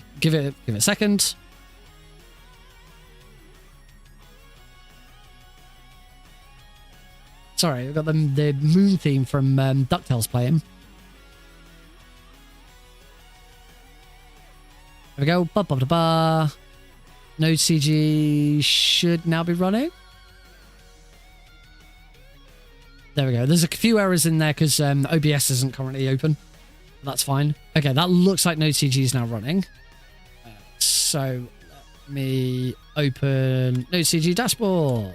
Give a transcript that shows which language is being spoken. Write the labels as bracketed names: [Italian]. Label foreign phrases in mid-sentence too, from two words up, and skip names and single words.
[English] Give it a second. Sorry, we've got the moon theme from DuckTales playing. There we go. Ba-ba-ba-ba. NodeCG should now be running. There we go. There's a few errors in there because OBS isn't currently open. That's fine. Okay, that looks like NodeCG is now running. So let me open NodeCG dashboard.